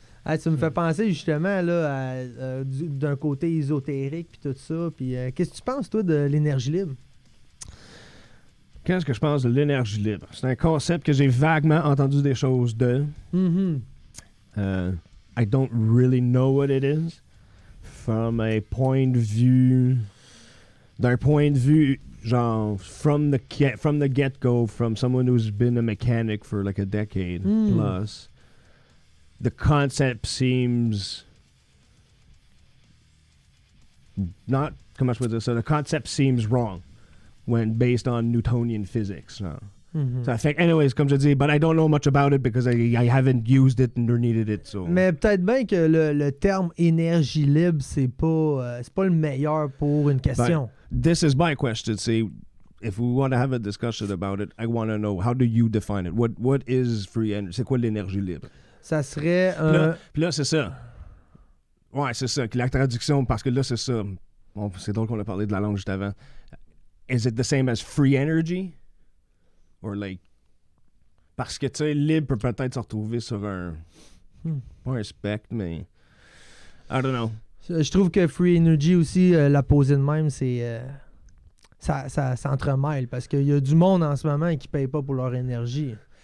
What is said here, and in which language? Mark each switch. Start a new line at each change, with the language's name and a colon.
French: Ah, ça me fait penser justement là, d'un côté ésotérique puis tout ça. Puis qu'est-ce que tu penses, toi, de l'énergie libre? Qu'est-ce que je pense de l'énergie libre? C'est un concept que j'ai vaguement entendu des choses de. Mm-hmm.
English: I don't really know what it is. From a
French: point de vue... D'un point de vue, genre,
English: from the get-go, from someone who's been a mechanic for like a decade plus... The concept seems not.
French: Comment je peux dire ça?
English: The concept seems wrong when based on Newtonian physics. No? Mm-hmm. So I think, anyways,
French: comme je dis,
English: but I don't know much about it because I haven't used it nor needed it. So.
French: Mais peut-être bien que le terme énergie libre, c'est pas le meilleur pour une question.
English: But this is my question. See, if we want to have a discussion about it, I want to know, how do you define it? What is free energy?
French: C'est quoi l'énergie libre? Ça serait Puis là, c'est ça. Ouais, c'est ça. La traduction, parce que là, c'est ça. Bon, c'est drôle qu'on a parlé de la langue juste avant.
English: Is it the same as free energy? Or like...
French: Parce que, tu sais, libre peut peut-être se retrouver sur un... Pas un spectre, mais...
English: I don't know.
French: Je trouve que free energy aussi, la poser de même, c'est... ça s'entremêle parce qu'il y a du monde en ce moment qui ne paye pas pour leur énergie.